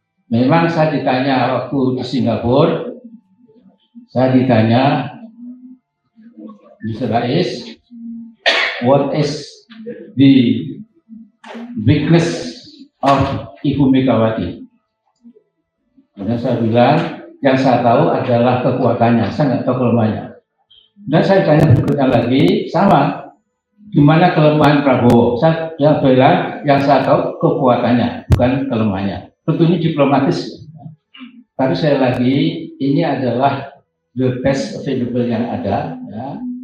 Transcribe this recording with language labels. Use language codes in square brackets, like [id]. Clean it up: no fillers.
[id] Memang saya ditanya waktu di Singapura, saya ditanya, Mr. [en] Rais, what is the weakness of Ibu Megawati? [id] Kemudian saya bilang, yang saya tahu adalah kekuatannya, saya nggak tahu kelemahannya. Dan saya tanya berikutnya lagi, sama, gimana kelemahan Prabowo? Saya bilang, yang saya tahu kekuatannya, bukan kelemahannya. Tentu ini diplomatis. Tapi saya lagi, ini adalah [en] the best available [id] yang ada, ya.